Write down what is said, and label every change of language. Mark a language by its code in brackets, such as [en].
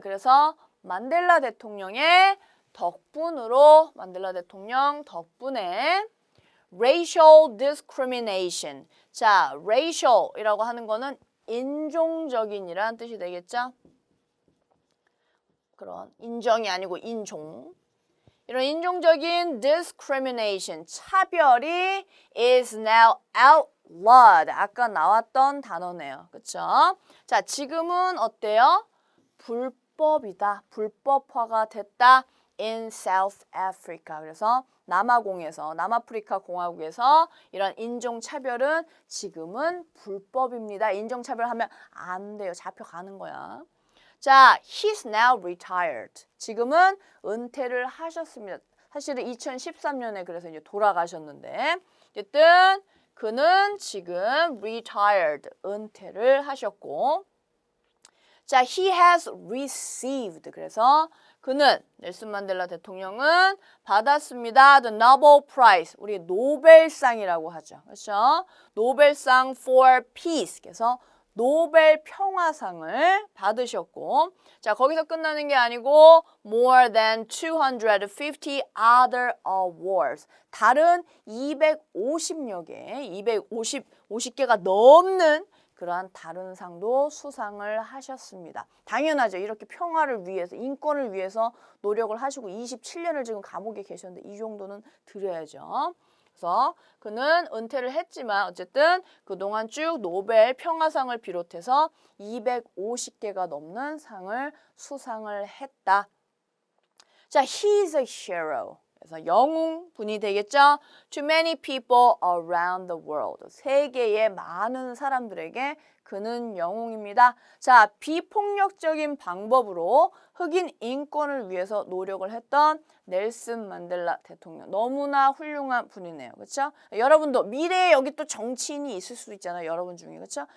[ko] 그래서 만델라 대통령의 덕분으로, 만델라 대통령 덕분에 [en] racial discrimination. [ko] 자, racial이라고 하는 거는 인종적인이라는 뜻이 되겠죠? 그런 인정이 아니고 인종. 이런 인종적인 [en] discrimination, [ko] 차별이 [en] is now outlawed. [ko] 아까 나왔던 단어네요. 그쵸? 자, 지금은 어때요? 불법이다. 불법화가 됐다. [en] in South Africa. [ko] 그래서 남아프리카 공화국에서 이런 인종차별은 지금은 불법입니다. 인종차별하면 안 돼요. 잡혀가는 거야. 자, [en] he's now retired. [ko] 지금은 은퇴를 하셨습니다. 사실은 2013년에 그래서 이제 돌아가셨는데, 어쨌든 그는 지금 retired, 은퇴를 하셨고, 자, [en] he has received. [ko] 그래서 그는, 넬슨 만델라 대통령은 받았습니다. [en] The Nobel Prize. [ko] 우리 노벨상이라고 하죠. 그렇죠? [en] 노벨상 for peace. [ko] 그래서 노벨 평화상을 받으셨고, 자, 거기서 끝나는 게 아니고 [en] more than 250 other awards. [ko] 다른 250여 개, 50개가 넘는 그러한 다른 상도 수상을 하셨습니다. 당연하죠. 이렇게 평화를 위해서, 인권을 위해서 노력을 하시고 27년을 지금 감옥에 계셨는데 이 정도는 드려야죠. 그래서 그는 은퇴를 했지만 어쨌든 그동안 쭉 노벨 평화상을 비롯해서 250개가 넘는 상을 수상을 했다. [en] 자, he's a hero. [ko] 그래서 영웅분이 되겠죠. [en] To many people around the world. [ko] 세계의 많은 사람들에게 그는 영웅입니다. 자, 비폭력적인 방법으로 흑인 인권을 위해서 노력을 했던 넬슨 만델라 대통령. 너무나 훌륭한 분이네요. 그렇죠? 여러분도 미래에 여기 또 정치인이 있을 수도 있잖아요. 여러분 중에. 그렇죠?